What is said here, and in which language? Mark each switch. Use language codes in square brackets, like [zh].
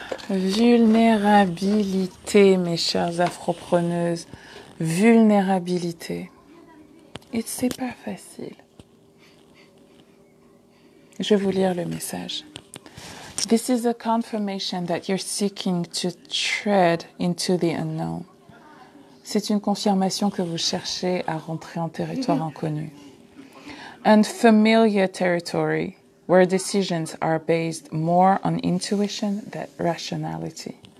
[fr] Vulnérabilité, mes chères afropreneuses. Vulnérabilité. Et c'est pas facile. Je vais vous lire le message. [en] This is a confirmation that you're seeking to tread into the unknown. [fr] C'est une confirmation que vous cherchez à rentrer en territoire inconnu. [en] Unfamiliar territory, where decisions are based more on intuition than rationality.